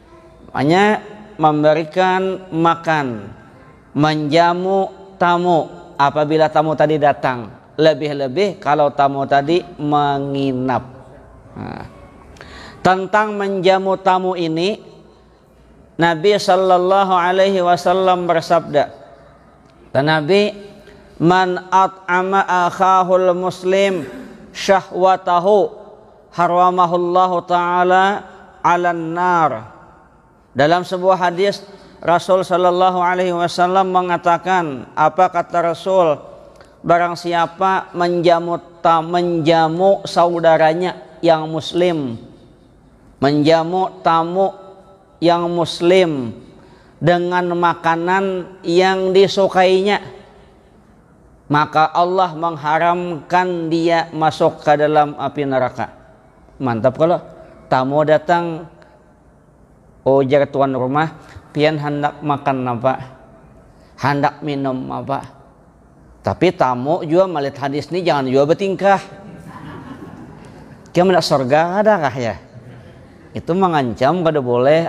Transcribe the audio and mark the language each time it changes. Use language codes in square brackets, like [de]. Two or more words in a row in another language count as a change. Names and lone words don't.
[id] Makanya memberikan makan, menjamu tamu apabila tamu tadi datang, lebih-lebih kalau tamu tadi menginap. Nah, tentang menjamu tamu ini Nabi [ar] صلى الله عليه وسلم [id] bersabda, dan Nabi, [ar] من أطعم أخاه المسلم شهوته حرمه الله تعالى على النار. [id] Dalam sebuah hadis Rasul [ar] صلى الله عليه وسلم [id] mengatakan, apa kata Rasul? Barang siapa menjamu saudaranya yang muslim, menjamu tamu yang muslim dengan makanan yang disukainya, maka Allah mengharamkan dia masuk ke dalam api neraka. [bjn] Mantap kalau tamu datang, ujar tuan rumah, pian hendak makan apa, hendak minum apa. [id] Tapi tamu juga melihat hadis ini jangan juga bertingkah. [bjn] Kira mendak surga adakah ya? Itu mengancam kada boleh.